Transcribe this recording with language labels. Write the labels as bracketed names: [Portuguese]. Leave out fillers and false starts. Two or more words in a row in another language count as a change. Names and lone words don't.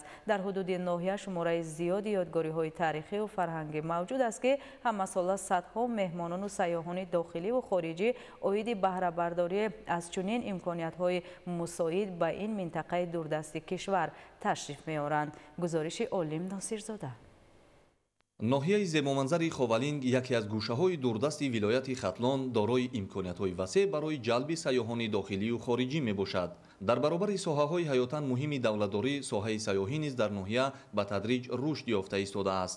[Persian] در حدود ناحیه شماره زیادی یادگاری‌های تاریخی و فرهنگی موجود است که همساله صدها مهمانان و سیاحان داخلی و خارجی عاید بهره برداری از چنین امکانیت‌های مساعد به این منطقه دوردست کشور تشریف می‌آورند. گزارش عالم ناصرزاده. [Tajik] ноҳияи зебоманзари ховалинг яке аз гӯшаҳои дурдасти вилояти хатлон дорои имкониятҳои васеъ барои ҷалби сайёҳони дохилию хориҷӣ мебошад. дар баробари соҳаҳои ҳаётан муҳими давлатдорӣ соҳаи сайёҳӣ низ дар ноҳия ба тадриҷ рушд ёфта истодааст.